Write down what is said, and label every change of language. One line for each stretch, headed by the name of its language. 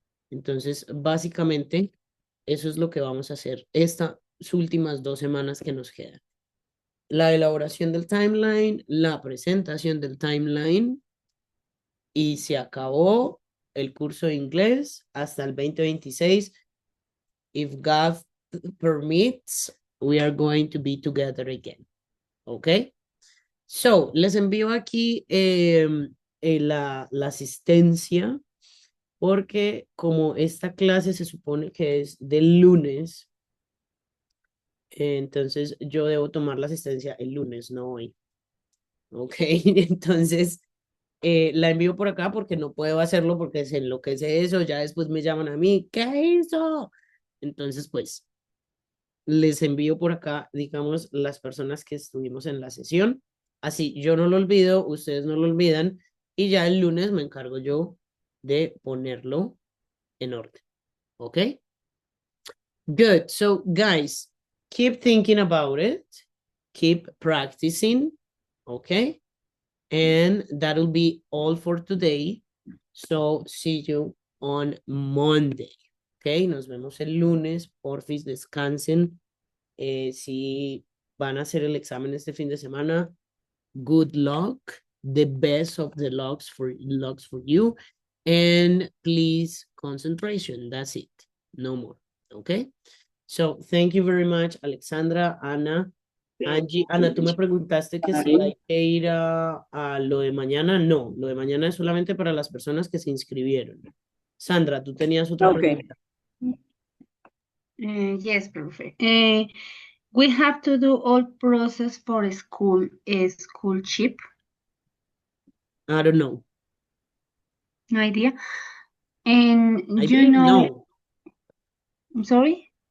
Spanish: Entonces, básicamente, eso es lo que vamos a hacer estas últimas 2 semanas que nos quedan. La elaboración del timeline, la presentación del timeline, y se acabó el curso de inglés hasta el 2026.
English: If God permits, we are going to be together again. Okay?
Spanish: So, les envío aquí la asistencia, porque como esta clase se supone que es del lunes, entonces yo debo tomar la asistencia el lunes, no hoy. Ok, entonces la envío por acá porque no puedo hacerlo porque se enloquece eso, ya después me llaman a mí, ¿qué hizo? Entonces, pues, les envío por acá, digamos, las personas que estuvimos en la sesión. Así yo no lo olvido, ustedes no lo olvidan, y ya el lunes me encargo yo de ponerlo en orden.
English: ¿Ok? Good. So, guys, keep thinking about it. Keep practicing. Okay? And that'll be all for today. So, see you on Monday. Okay?
Spanish: Nos vemos el lunes. Porfis, descansen. Si van a hacer el examen este fin de semana,
English: good luck. The best of the lucks for you. And please, concentration. That's it. No more. Okay? So, thank you very much, Alexandra, Ana, Angie.
Spanish: Ana, tú me preguntaste que si hay que ir a lo de mañana. No, lo de mañana es solamente para las personas que se inscribieron. Sandra, tú tenías otra pregunta.
English: Yes, perfect. We have to do all process for school chip. I don't know. No idea. And I you believe know, no. I'm sorry?